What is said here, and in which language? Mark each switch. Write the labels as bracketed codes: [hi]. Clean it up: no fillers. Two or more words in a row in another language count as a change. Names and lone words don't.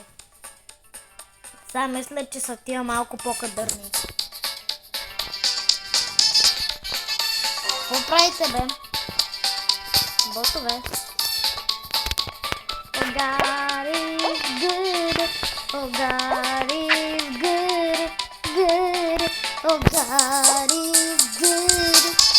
[bg] Сега мисля, че са тия малко по-кадърни. Какво правите, бе? Ботове. [en] Oh God is good. Oh God is good. Oh God is good.